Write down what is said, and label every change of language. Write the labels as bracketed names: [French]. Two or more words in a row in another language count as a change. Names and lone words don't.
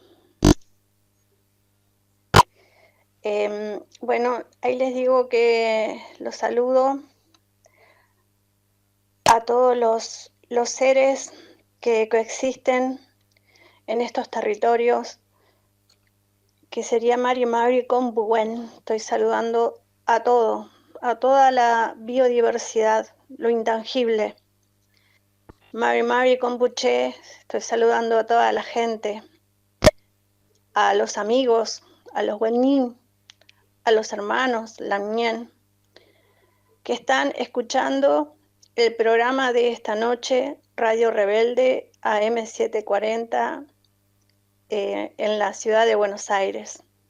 [Spanish] Bueno, ahí les digo que los saludo a todos los seres que coexisten en estos territorios, que sería [Mapuche] Mari Mari con Buen. [Spanish] Estoy saludando a todo, a toda la biodiversidad, lo intangible. [Mapuche] Mari Mari con Buché, [Spanish] estoy saludando a toda la gente, a los amigos, a los Wenin, a los hermanos, Lamien, que están escuchando el programa de esta noche, Radio Rebelde AM740, en la ciudad de Buenos Aires.